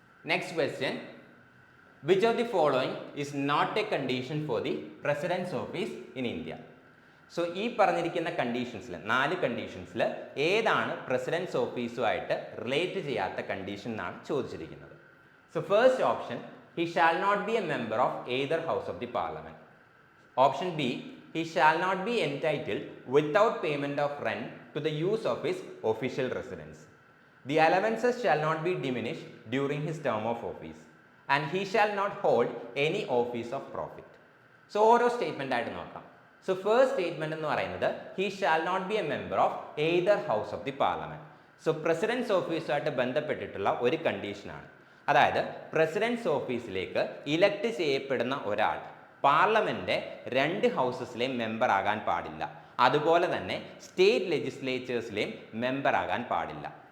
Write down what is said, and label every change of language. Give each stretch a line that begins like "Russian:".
English: Next question, which of the following is not a condition for the president's office in India?
Malayalam: So ഈ പറഞ്ഞിരിക്കുന്ന കണ്ടീഷൻസിൽ 4 കണ്ടീഷൻസിൽ ഏതാണ് precedence ഓഫീസുമായിട്ട് relate ചെയ്യാത്ത condition എന്നാണ് ചോദിച്ചിരിക്കുന്നത്.
English: So first option, he shall not be a member of either house of the parliament. Option B, he shall not be entitled without payment of rent to the use of his official residence. The allowances shall not be diminished during his term of office, and he shall not hold any office of profit.
Malayalam: So ഓരോ statement ആയിട്ട് നോക്കാം.
English: so first statement
Malayalam: എന്ന് പറയുന്നത്
English: he shall not be a member of either house of the parliament.
Malayalam: So precedence ഓഫീസുമായിട്ട് ബന്ധപ്പെട്ടിട്ടുള്ള ഒരു കണ്ടീഷനാണ്. അതായത് precedence ഓഫീസിലേക്ക് ഇലക്ട് ചെയ്യപ്പെടുന്ന ഒരാൾ പാർലമെന്റ് 2 ഹൗസസിലെയും മെമ്പർ ആകാൻ പാടില്ല. അതുപോലെ തന്നെ സ്റ്റേറ്റ് ലെജിസ്ലേച്ചേഴ്സിലെയും മെമ്പർ ആകാൻ പാടില്ല.